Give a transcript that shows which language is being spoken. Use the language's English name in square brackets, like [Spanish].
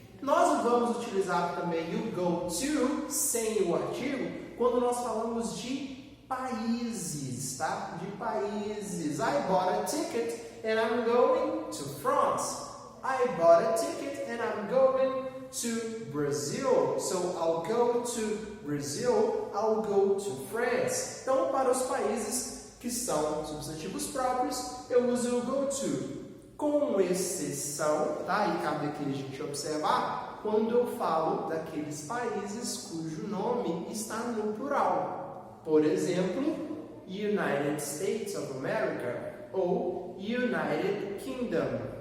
[Portuguese] Nós vamos utilizar também o go to, sem o artigo, quando nós falamos de países, tá? De países. [English] I bought a ticket and I'm going to France. I bought a ticket and I'm going to Brazil. So I'll go to Brazil, I'll go to France. [Portuguese] Então, para os países, que são substantivos próprios, eu uso o go to. Com exceção, tá? E cabe aqui a gente observar, quando eu falo daqueles países cujo nome está no plural. Por exemplo, United States of America ou United Kingdom.